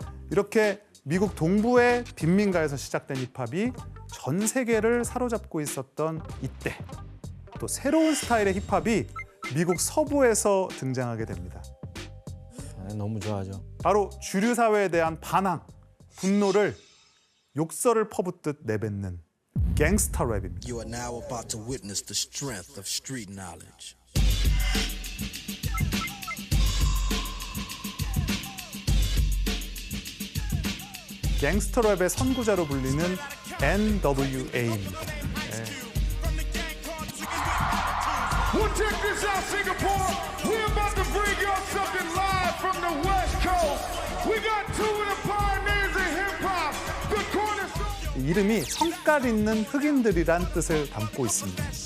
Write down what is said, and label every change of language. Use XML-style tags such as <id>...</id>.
<ko>이렇게 미국 동부의 빈민가에서 시작된 힙합이 전 세계를 사로잡고 있었던 이때 또 새로운 스타일의 힙합이 미국 서부에서 등장하게 됩니다. 너무 좋아하죠. 바로 주류 사회에 대한 반항, 분노를 욕설을 퍼붓듯 내뱉는 갱스터 랩입니다.</ko> <en>You are now about to witness the strength of street knowledge.</en> <ko>갱스터 랩의 선구자로 불리는 NWA입니다.</ko> <en>Well, check this out, Singapore. We're about to bring y'all something live from the West Coast. We got two of the pioneers in hip-hop, the cornerstone.</en> <ko>이름이 성깔 있는 흑인들이란 뜻을 담고 있습니다.</ko>